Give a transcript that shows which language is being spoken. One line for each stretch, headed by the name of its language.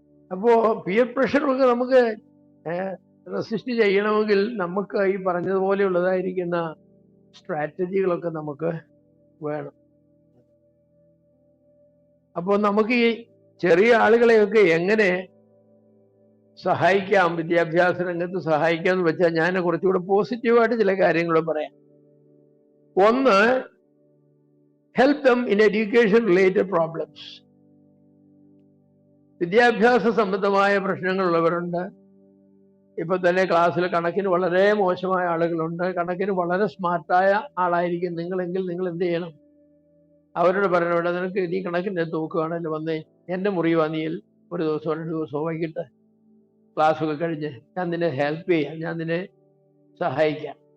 Malayalam: അപ്പോൾ പിയർ പ്രഷറൊക്കെ നമുക്ക് റെസിസ്റ്റ് ചെയ്യണമെങ്കിൽ നമുക്ക് ഈ പറഞ്ഞതുപോലെയുള്ളതായിരിക്കുന്ന സ്ട്രാറ്റജികളൊക്കെ നമുക്ക് വേണം. അപ്പോൾ നമുക്ക് ഈ ചെറിയ ആളുകളെയൊക്കെ എങ്ങനെ സഹായിക്കാം, വിദ്യാഭ്യാസ രംഗത്ത് സഹായിക്കാം എന്ന് വെച്ചാൽ ഞാൻ കുറച്ചുകൂടെ പോസിറ്റീവായിട്ട് ചില കാര്യങ്ങൾ പറയാം. ഒന്ന്,
English: help them in education related problems.
Malayalam: വിദ്യാഭ്യാസ സംബന്ധമായ പ്രശ്നങ്ങളുള്ളവരുണ്ട്. ഇപ്പൊ തന്നെ ക്ലാസ്സിൽ കണക്കിന് വളരെ മോശമായ ആളുകളുണ്ട്. കണക്കിന് വളരെ സ്മാർട്ടായ ആളായിരിക്കും നിങ്ങളെങ്കിൽ നിങ്ങൾ എന്ത് ചെയ്യണം? അവരോട് പറയണ, നിനക്ക് നീ കണക്കിൻ്റെ നോക്കുകയാണല്ലോ, വന്നേ എൻ്റെ മുറി വാങ്ങിയിൽ ഒരു ദിവസം 2 ദിവസമോ വൈകിട്ട് ക്ലാസ്സൊക്കെ കഴിഞ്ഞ് ഞാൻ നിന്നെ ഹെൽപ്പ് ചെയ്യാം, ഞാൻ നിന്നെ സഹായിക്കാം.